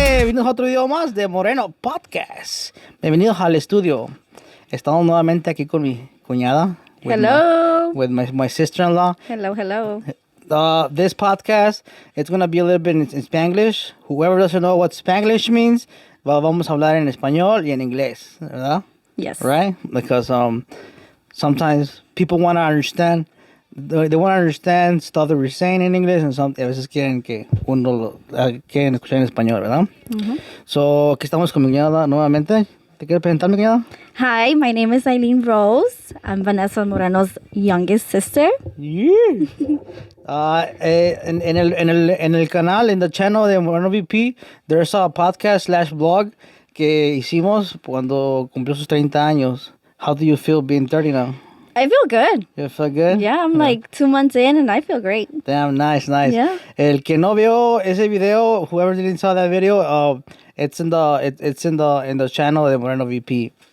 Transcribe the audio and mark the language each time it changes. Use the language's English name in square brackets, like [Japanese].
[Spanish] bienvenidos a otro video más de Moreno Podcast. Bienvenidos al estudio. Estamos nuevamente aquí con mi cuñada. [English] Hello. With my sister-in-law. Hello. This podcast, it's going to be a little bit in Spanglish. Whoever doesn't know what Spanglish means, [Spanish] vamos a hablar en español y en inglés, ¿verdad? [English] Yes. Right? Because sometimes people want to understand. They want to understand stuff that we're saying in English, and [Spanish] a veces quieren que uno quieren escuchar en español, ¿verdad? So, aquí estamos con mi cuñada nuevamente. ¿Te quieres presentar, mi cuñada? [English] Hi, my name is Eileen Rose. I'm Vanessa Moreno's youngest sister. Yeah. [Spanish] En el canal, en [English] the channel [Spanish] de Moreno VP, [English] there's a podcast / blog [Spanish] que hicimos cuando cumplió sus 30 años. [English] How do you feel being 30 now? I feel good. You feel good? Yeah, I'm like 2 months in and I feel great. Damn, nice. Yeah. [Spanish] El que no vio ese video, [English] whoever didn't saw that video, it's in the channel de Moreno VP.